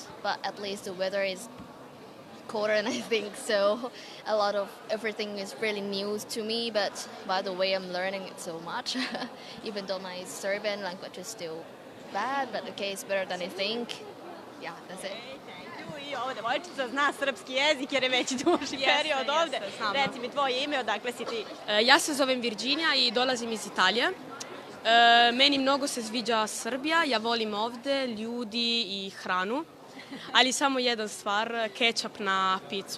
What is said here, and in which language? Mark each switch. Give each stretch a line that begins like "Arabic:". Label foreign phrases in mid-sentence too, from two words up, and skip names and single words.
English: But at least the weather is colder than I think, so a lot of everything is really new to me. But by the way, I'm learning it so much, even though my Serbian language is still bad. But okay, it's better than I think. Yeah, that's it.
Serbian: I ova devojčica zna srpski jezik jer je već duži period ovde. Reci mi tvoje ime, odakle si ti? Ja se zovem Virginija i dolazim iz Italije. Meni mnogo se sviđa Srbija, ja volim ovde ljudi i hranu, ali samo jedna stvar, kečap na picu.